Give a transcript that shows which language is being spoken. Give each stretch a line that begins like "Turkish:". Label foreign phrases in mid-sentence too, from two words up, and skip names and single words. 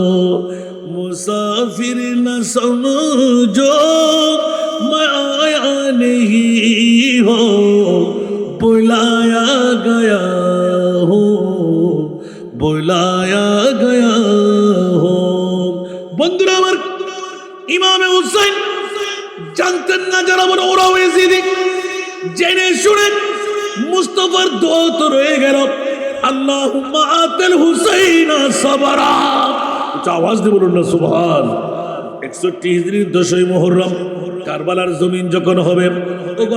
Urdu: مسافر نہ سمجھو میں آیا نہیں ہوں بلایا گیا ہوں بلایا گیا
Bangla: ہوں বন্ধুরা আমার ইমামে হুসাইন জানতেন না যারা বড় ওরাও এজিদি জেনে শুনে মুস্তাফার দোয়া তো রয়ে গেল
Arabic: اللهم أعط الحسين صبرا
Bangla: আওয়াজ দিয়ে বলুন না সুবহান 61 হিজরির 10ই মুহররম কারবালার জমিন যখন হবে ওগো